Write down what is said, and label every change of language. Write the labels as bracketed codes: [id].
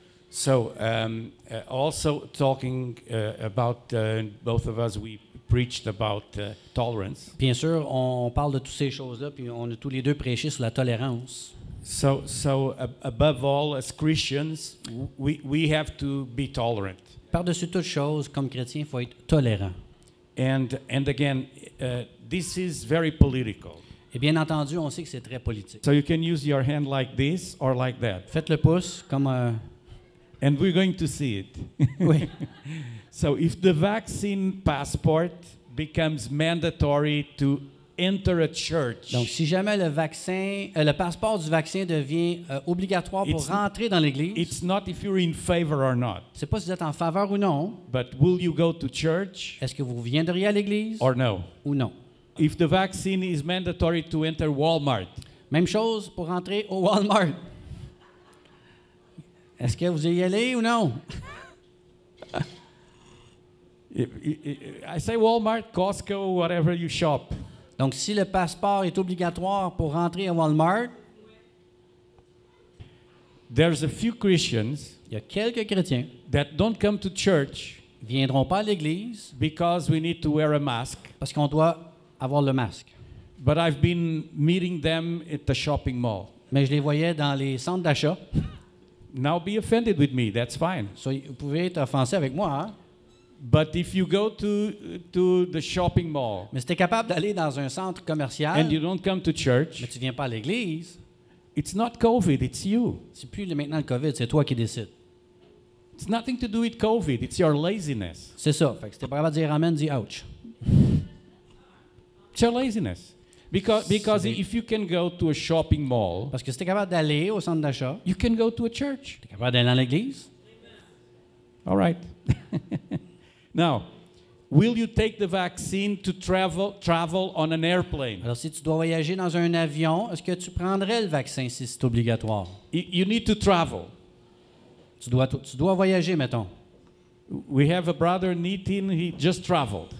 [en] So also talking about both of us, we preached about tolerance. [fr] Bien sûr, on parle de toutes ces choses-là, puis on a tous les deux prêché sur la tolérance. [en] So above all, as Christians, we have to be tolerant. [fr] Par-dessus toute chose, comme chrétien, il faut être tolérant. [en] And again, this is very political. [fr] Et bien entendu, on sait que c'est très politique. [en] So you can use your hand like this or like that. [fr] Faites le pouce comme... [en] And we're going to see it. [fr] oui. [en] So if the vaccine passport becomes mandatory to enter a church, [fr] Donc, si jamais le passeport du vaccin devient obligatoire pour rentrer dans l'Église, [en] it's not if you're in favor or not, [fr] c'est pas si vous êtes en faveur ou non. [en] but will you go to church [fr] Est-ce que vous viendriez à l'Église [en] or no? [fr] ou non? [en] If the vaccine is mandatory to enter Walmart, [fr] Même chose pour rentrer au Walmart. Est-ce que vous y allez ou non? [en] I say Walmart, Costco, whatever you shop. [fr] Donc, si le passeport est obligatoire pour rentrer à Walmart, [en] there's a few Christians [fr] Il y a quelques chrétiens [en] that don't come to church [fr] qui viendront pas à l'église [en] because we need to wear a mask. [fr] parce qu'on doit avoir le masque. [en] But I've been meeting them at the shopping mall. [fr] Mais je les voyais dans les centres d'achat. [en] Now be offended with me, that's fine. [fr] So, vous pouvez être offensé avec moi, hein? [en] But if you go to the shopping mall [fr] Mais si tu es capable d'aller dans un centre commercial, [en] and you don't come to church, [fr] mais tu viens pas à l'église, [en] it's not COVID, it's you. [fr] c'est plus maintenant le COVID, c'est toi qui décides. [en] It's nothing to do with COVID, it's your laziness. [fr] C'est ça. Fait que si t'es pas capable de dire amen, dis ouch. [en] It's your laziness. Because if you can go to a shopping mall, [fr] Parce que si t'es capable d'aller au centre d'achat, [en] you can go to a church. [fr] t'es capable d'aller dans l'église. [en] All right. Now, will you take the vaccine to travel on an airplane? [fr] Alors, si tu dois voyager dans un avion, est-ce que tu prendrais le vaccin si c'est obligatoire? [en] You need to travel. [fr] Tu dois voyager, mettons. [en] We have a brother, Nitin, he just traveled.